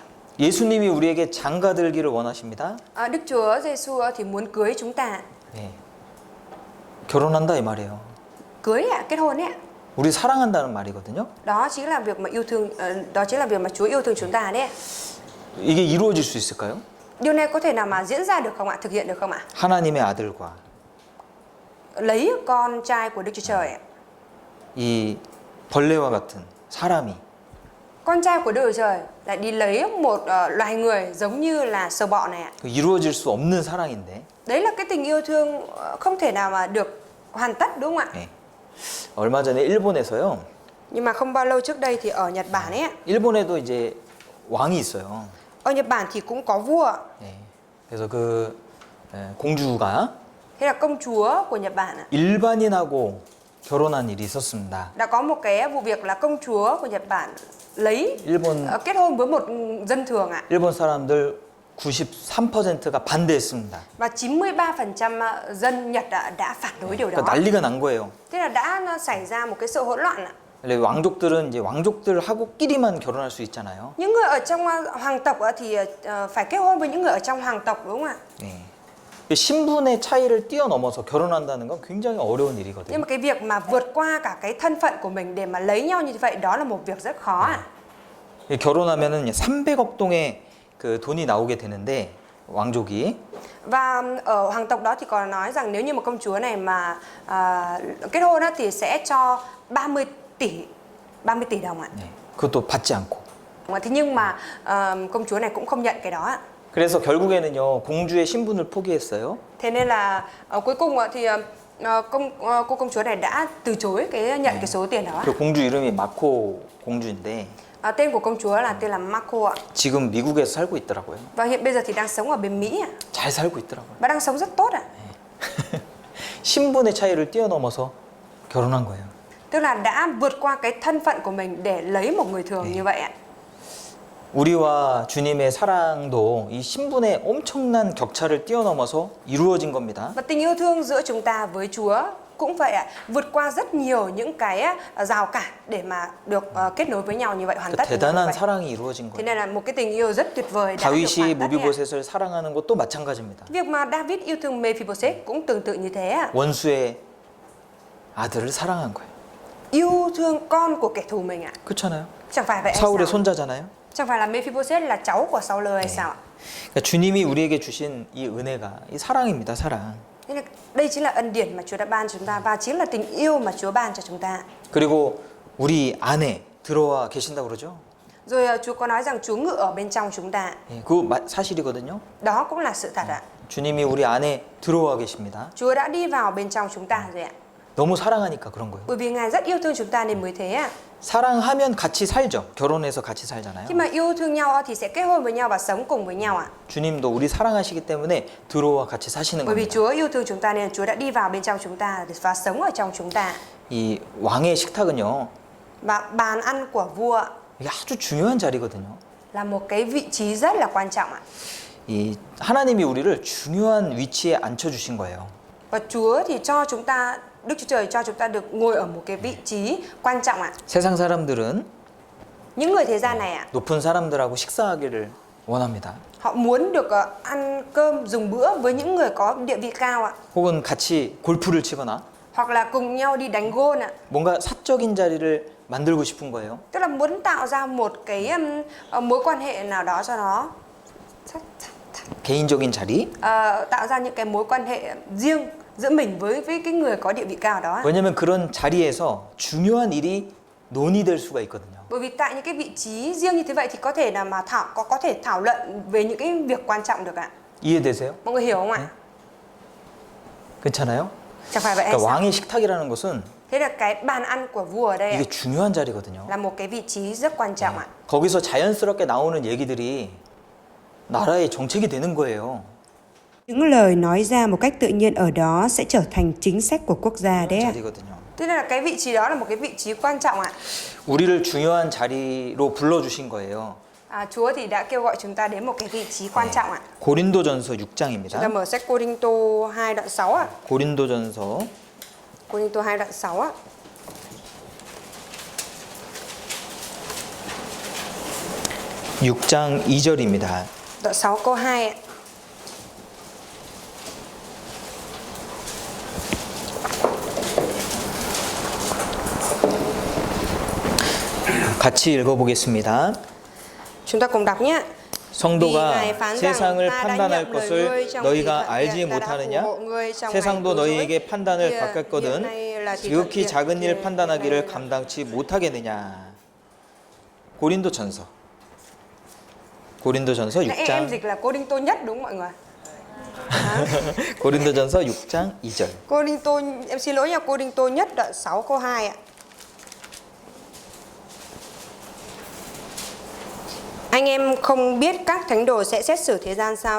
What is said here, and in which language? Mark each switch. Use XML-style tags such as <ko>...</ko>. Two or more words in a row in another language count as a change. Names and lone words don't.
<ko>예수님이 우리에게 장가들기를 원하십니다.</ko> <vi>Đức Chúa Giêsu thì muốn cưới chúng ta.</vi> <ko>네. 결혼한다 이 말이에요.</ko> <vi>Cưới ạ, kết hôn ấy ạ.</vi> <ko>우리 사랑한다는 말이거든요.</ko> <vi>Đó chính là việc mà yêu thương, đó chính là việc mà Chúa yêu thương chúng ta đấy ạ.</vi> <ko>이게 이루어질 수 있을까요?</ko> <vi>Điều này có thể nào mà diễn ra được không ạ? Thực hiện được không ạ?</vi> <ko>하나님의 아들과</ko> <vi>Lấy con trai của Đức Chúa Trời ạ.</vi> <ko>이 벌레와 같은 사람이</ko> <vi>Con trai của Đức Chúa Trời lại đi lấy một loài người giống như là sâu bọ này ạ.</vi> <ko>이루어질 수 없는 사랑인데</ko> <vi>Đấy là cái tình yêu thương không thể nào mà được hoàn tất đúng không ạ?</vi> <ko>네. 얼마 전에 일본에서요.</ko> <vi>Nhưng mà không bao lâu trước đây thì ở Nhật Bản ấy ạ.</vi> <ko>일본에도 이제 왕이 있어요.</ko> <vi>Ở Nhật Bản thì cũng có vua.</vi> <ko>네. 그래서 공주가</ko> <vi>Thế là công chúa của Nhật Bản ạ.</vi> <ko>일반인하고 결혼한 일이 있었습니다.</ko> <vi>Đã có một cái vụ việc là công chúa của Nhật Bản lấy 일본 kết hôn với một dân thường ạ.</vi> <ko>일본 사람들 93%가 반대했습니다.</ko> <vi>Và 93% dân Nhật đã phản đối điều đó.</vi> <ko>그러니까 난리가 난 거예요.</ko> <vi>Thế là đã xảy ra một cái sự hỗn loạn ạ.</vi> <ko>원래 왕족들은 이제 왕족들하고끼리만 결혼할 수 있잖아요.</ko> <vi>Những người ở trong hoàng tộc thì phải kết hôn với những người ở trong hoàng tộc đúng không ạ?</vi> <ko>네. 신분의 차이를 뛰어넘어서 결혼한다는 건 굉장히 어려운</ko> <vi>Nhưng</vi> <ko>일이거든요.</ko> <vi>mà cái việc mà vượt qua cả cái thân phận của mình để mà lấy nhau như vậy đó là một việc rất khó ạ.</vi> <ko>결혼하면은 300억 동의 그 돈이 나오게 되는데 왕족이</ko> <vi>Và ở hoàng tộc đó thì còn nói rằng nếu như một công chúa này mà kết hôn thì sẽ cho 30 tỷ đồng ạ.</vi> <ko>네. 그것도 받지 않고.</ko> <vi>Thế nhưng mà công chúa này cũng không nhận cái đó ạ.</vi> <ko>그래서 결국에는요 공주의 신분을 포기했어요.</ko> <vi>Thế nên là cuối cùng thì cô công chúa này đã từ chối nhận cái số tiền đó ạ.</vi> <ko>그 공주 이름이 마코 공주인데</ko> <vi>Tên của công chúa là tên là Marco ạ.</vi> <ko>지금 미국에서 살고 있더라고요.</ko> <vi>Và hiện bây giờ thì đang sống ở bên Mỹ ạ.</vi> <ko>잘 살고 있더라고요.</ko> <vi>Và đang sống rất tốt ạ.</vi> <ko>신분의 차이를 뛰어넘어서 결혼한 거예요.</ko> <vi>Tức là đã vượt qua cái thân phận của mình để lấy một người thường như vậy ạ.</vi> <ko>우리와 주님의 사랑도 이 신분의 엄청난 격차를 뛰어넘어서 이루어진 겁니다.</ko> <vi>Và tình yêu thương giữa chúng ta với Chúa cũng vậy ạ, vượt qua rất nhiều những cái rào cản để mà được kết nối với nhau như vậy, hoàn tất như</vi> <ko>대단한</ko> <vi>vậy.</vi> <ko>사랑이 이루어진</ko> <vi>Thế</vi> <ko>거예요.</ko> <vi>nên là một cái tình yêu rất tuyệt vời đã được</vi> <ko>다윗이</ko> <vi>hoàn tất đấy ạ.</vi> <ko>모비보셋을 사랑하는 것도 마찬가지입니다.</ko> <vi>Việc mà David yêu thương Mephibosheth cũng tương tự như thế ạ.</vi> <ko>원수의 아들을 사랑한 거예요.</ko> <vi>Yêu thương con của kẻ thù mình ạ.</vi> <ko>그렇잖아요.</ko> <vi>Chẳng phải vậy hay</vi> <ko>사울의</ko> <vi>sao?</vi> <ko>손자잖아요.</ko> <vi>Chẳng phải là Mephibosheth là cháu của Saul hay sao ạ?</vi> <ko>그러니까 주님이 우리에게 주신 이 은혜가 이 사랑입니다. 사랑.</ko> <vi>Thế là đây chính là ân điển mà Chúa đã ban cho chúng ta và chính là tình yêu mà Chúa ban cho chúng ta.</vi> <ko>그리고 우리 안에 들어와 계신다고 그러죠.</ko> <vi>Rồi Chúa có nói rằng Chúa ngự ở bên trong chúng ta.</vi> <ko>예, 그거 사실이거든요.</ko> <vi>Đó cũng là sự thật ạ.</vi> <ko>주님이 우리 안에 들어와 계십니다.</ko> <vi>Chúa đã đi vào bên trong chúng ta rồi ạ.</vi> <ko>너무 사랑하니까 그런 거예요.</ko> <vi>Bởi vì Ngài rất yêu thương chúng ta nên mới thế ạ.</vi> <ko>사랑하면 같이 살죠. 결혼해서 같이 살잖아요.</ko> <vi>Khi mà yêu thương nhau thì sẽ kết hôn với nhau và sống cùng với nhau ạ.</vi> <ko>주님도 우리 사랑하시기 때문에 들어와 같이 사시는</ko> <vi>Bởi vì</vi> <ko>겁니다.</ko> <vi>Chúa yêu thương chúng ta nên Chúa đã đi vào bên trong chúng ta và sống ở trong chúng ta.</vi> <ko>이 왕의 식탁은요.</ko> <vi>Và bàn ăn của vua</vi> <ko>이게 아주 중요한 자리거든요.</ko> <vi>là một cái vị trí rất là quan trọng ạ.</vi> <ko>이 하나님이 우리를 중요한 위치에 앉혀 주신 거예요.</ko> <vi>Và Chúa thì cho chúng ta, Đức Chúa Trời cho chúng ta được ngồi ở một cái vị trí quan trọng ạ.</vi> <ko>세상 사람들은</ko> <vi>Những người thế gian này ạ,</vi> <ko>높은 사람들하고 식사하기를 원합니다.</ko> <vi>Họ muốn được ăn cơm dùng bữa với những người có địa vị cao ạ.</vi> <ko>혹은 같이 골프를 치거나</ko> <vi>Hoặc là cùng nhau đi đánh gôn ạ.</vi> <ko>뭔가 사적인 자리를 만들고 싶은 거예요.</ko> <vi>Tức là muốn tạo ra một cái mối quan hệ nào đó cho nó</vi> <ko>개인적인 자리.</ko> <vi>tạo ra những cái mối quan hệ riêng giữa mình với cái người có địa vị cao đó.</vi> <ko>왜냐면 그런 자리에서 중요한 일이 논의될 수가 있거든요.</ko> <vi>Bởi vì tại những cái vị trí riêng như thế vậy thì có thể là mà có thể thảo luận về những cái việc quan trọng được ạ.</vi> <ko>이해되세요?</ko> <vi>Mọi người hiểu không ạ?</vi> <ko>괜찮아요?</ko> <vi>Chẳng phải vậy hay</vi> <ko>그러니까</ko> <vi>sao?</vi> <ko>왕의 식탁이라는 것은</ko> <vi>Thế là cái bàn ăn của vua ở đây ạ,</vi> <ko>이게 중요한 자리거든요.</ko> <vi>là một cái vị trí rất quan trọng ạ.</vi> <ko>거기서 자연스럽게 나오는 얘기들이 나라의 정책이 되는 거예요.</ko> <vi>Những lời nói ra một cách tự nhiên ở đó sẽ trở thành chính sách của quốc gia đấy ạ.</vi> <ko>자리거든요.</ko> <vi>Thế nên là cái vị trí đó là một cái vị trí quan trọng ạ.</vi> <ko>우리를 중요한 자리로 불러주신 거예요.</ko> <vi>Chúa thì đã kêu gọi chúng ta đến một cái vị trí quan trọng ạ. 고린도전서 Chúng ta</vi> <ko>6장입니다.</ko> <vi>mở sách Cô-rinh-tô 2 đoạn 6 ạ. 고린도전서 Cô-rinh-tô 2 đoạn 6 ạ.</vi> <ko>6장 2절입니다.</ko> <vi>Đoạn 6 câu 2 ạ.</vi> <ko>같이 읽어보겠습니다.</ko> <vi>Chúng ta cùng đọc nhé.</vi> <ko>성도가 세상을 판단할 것을 너희가 알지 못하느냐? 세상도 너희에게 판단을 바꿨거든 지극히 작은 일 판단하기를 감당치 못하겠느냐? 고린도전서</ko> <vi>Em</vi> <ko>6장</ko> <vi>dịch là Cô-rinh-tô nhất đúng không mọi người?</vi> <ko>고린도전서 6장 2절.</ko> <vi>Cô-rinh-tô, em xin lỗi nha, Cô-rinh-tô nhất đoạn 6 câu 2 ạ. Anh em không biết các thánh đồ sẽ xét xử thế gian sao?</vi>